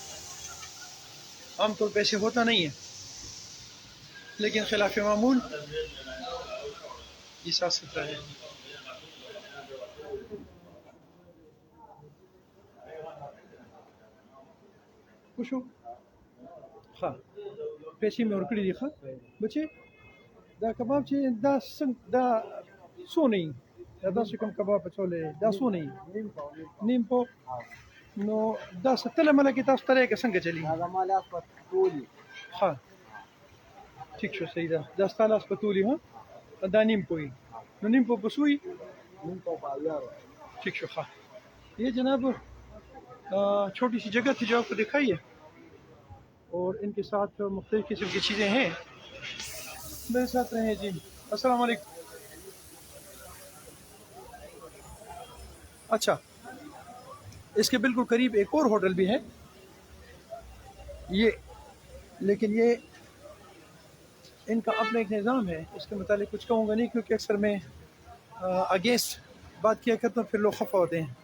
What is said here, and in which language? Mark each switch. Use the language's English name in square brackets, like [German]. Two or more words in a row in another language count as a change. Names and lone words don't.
[Urdu] عام طور پہ ایسے ہوتا نہیں ہے، لیکن خلاف معمول یہ صاف ستھرا ہے۔ خوش ہو؟ [Pashto] ہاں پیسې مې ورکړي دي. ښه بچې دا کباب چې دا څونه یي؟ دا داسې کوم کباب اچولی دی دا څونه یي؟ نیم پاو. نو دا تله مله کې تاسو تلی که څنګه چلي؟ ښه ٹھیک شو، صحیح ده. دا ستا لاس په تولي ها؟ دا نیم پاو یي. نو نیم پاو په څو یي؟ ٹھیک شو. [Urdu] ښه یہ جناب چھوٹی سی جگہ تھی جو آپ کو دکھائی ہے، اور ان کے ساتھ مختلف قسم کی چیزیں ہیں۔ میرے ساتھ رہیں جی۔ السلام علیکم۔ اچھا، اس کے بالکل قریب ایک اور ہوٹل بھی ہے یہ، لیکن یہ ان کا اپنا ایک نظام ہے، اس کے متعلق کچھ کہوں گا نہیں، کیونکہ اکثر میں اگینسٹ بات کیا کرتا ہوں، پھر لوگ خفا ہوتے ہیں۔